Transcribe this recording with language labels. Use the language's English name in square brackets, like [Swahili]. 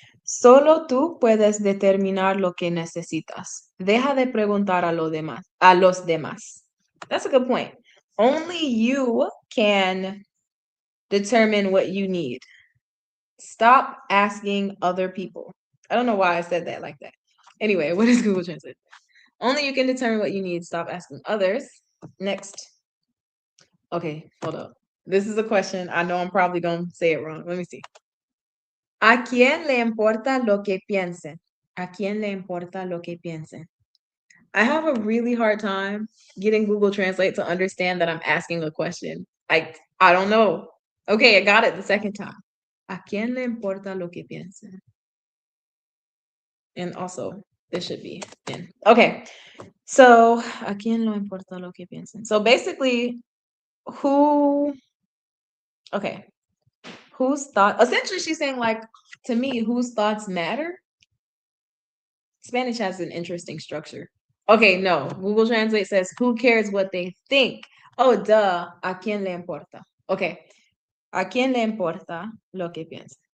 [Spanish] Solo tú puedes determinar lo que necesitas. Deja de preguntar a los demás. [English] That's a good point. Only you can determine what you need. Stop asking other people. I don't know why I said that like that. Anyway, what is Google Translate? Only you can determine what you need. Stop asking others. Next. Okay, hold up. This is a question. I know I'm probably going to say it wrong. Let me see. [Spanish] ¿A quién le importa lo que piensen? ¿A quién le importa lo que piensen? [English] I have a really hard time getting Google Translate to understand that I'm asking a question. I don't know. Okay, I got it the second time. [Spanish] ¿A quién le importa lo que piensen? [English] And also, this should be in. [Spanish] Okay, so, ¿a quién le importa lo que piensen? [English] So basically, okay, whose thought, essentially she's saying like, to me, whose thoughts matter? Spanish has an interesting structure. Okay, no, Google Translate says, who cares what they think? [Spanish] Oh, duh, ¿a quién le importa? Okay, ¿a quién le importa lo que piensa?